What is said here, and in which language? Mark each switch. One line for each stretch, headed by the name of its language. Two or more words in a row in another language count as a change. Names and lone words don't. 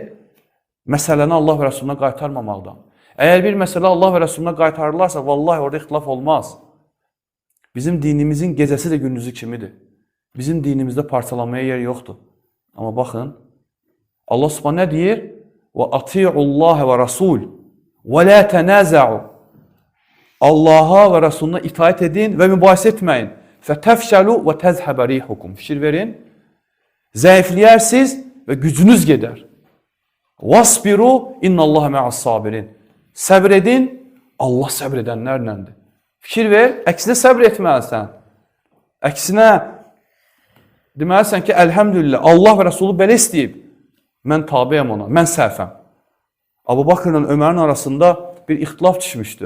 Azerbaijani: Məsələni Allah və Rəsuluna qaytarmamaqdan. Əgər bir məsələ Allah və Rəsuluna qaytarırlarsa, vallahi orada ixtilaf olmaz. Bizim dinimizin gecəsi də gündüzü kimidir. Bizim dinimizdə parçalanmaya yer yoxdur. Amma baxın, Allah subhanə nə deyir?
Arabic: وَأَطِيعُ اللّٰهَ وَرَسُولُ وَلَا تَنَازَعُوا
Azerbaijani: Allaha və Rəsuluna itaət edin və mübahisə etməyin.
Arabic: فَتَفْشَلُوا وَتَذْهَبَ رِيحُكُمْ
Azerbaijani: Fikir verin. Zəifləyərsiz və gücünüz gedər.
Arabic: وَاصْبِرُوا اِنَّ اللّٰهَ مَعَ الصَّابِرِينَ
Azerbaijani: Səbr edin, Allah səbr edənlərləndir. Fikir ver, əksinə səbr etməlisən. Əksinə deməlisən ki, əlhəmdülillah, Allah və Rəsulu belə istəyib. Mən tabiyəm ona, mən səhvəm. Əbu Bakırla Ömərin arasında bir ixtilaf düşmüşdü.